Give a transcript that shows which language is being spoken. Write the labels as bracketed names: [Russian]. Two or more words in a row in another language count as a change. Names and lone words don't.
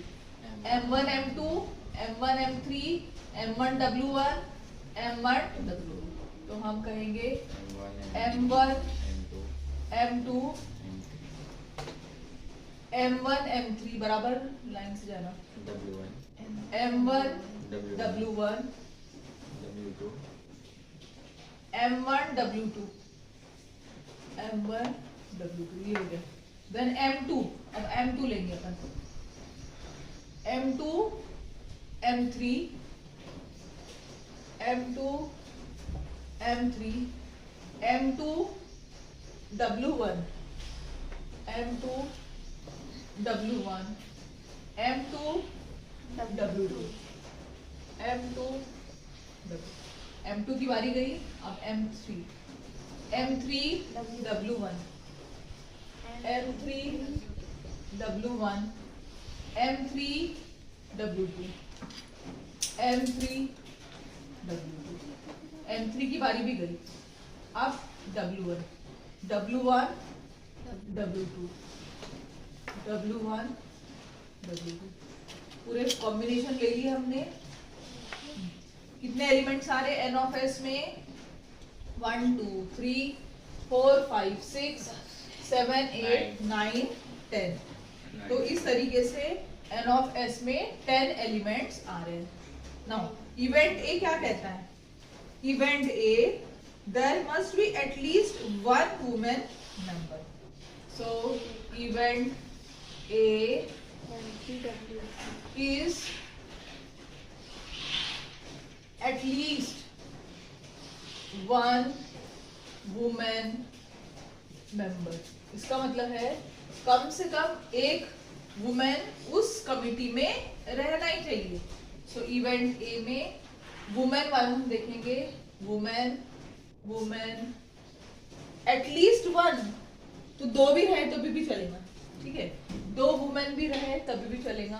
[Hindi] M1 M2 M1 M3 M1 W1 M1 W2, तो हम कहेंगे M1 M2 M1 M3 बराबर लाइन से जाना, M1 W1 M1 W2 M1 W2, ये हो गया। देन M2, अब M2 लेंगे अपन, M2 M3 M2 M3 M2 W1 M2 W1 M2 W2 M2 M2 की बारी गई, अब M3 M3 W1 M3 W1 M3 W2 M3 W2 M3 की बारी भी गई, अब W1 W1 W2 W1 W2 पूरे कॉम्बिनेशन ले लिए हमने। कितने एलिमेंट्स आ रहे [English] N of S [Hindi] में? 1 2 3 4 5 6 7 8 9 10। तो इस तरीके से [English] N of S [Hindi] में 10 एलिमेंट्स आ रहे हैं। [English] now event A [Hindi] क्या कहता है? [English] इवेंट A, there must be at least one woman member. So event A is at least one woman member. [Hindi] इसका मतलब है कम से कम एक वुमेन उस कमिटी में रहना ही चाहिए। सो इवेंट ए में वुमेन वाला हम देखेंगे, [English] women women at least one, [Hindi] तो दो भी रहे तो भी चलेगा, ठीक है, दो वुमेन भी रहे तभी भी चलेगा।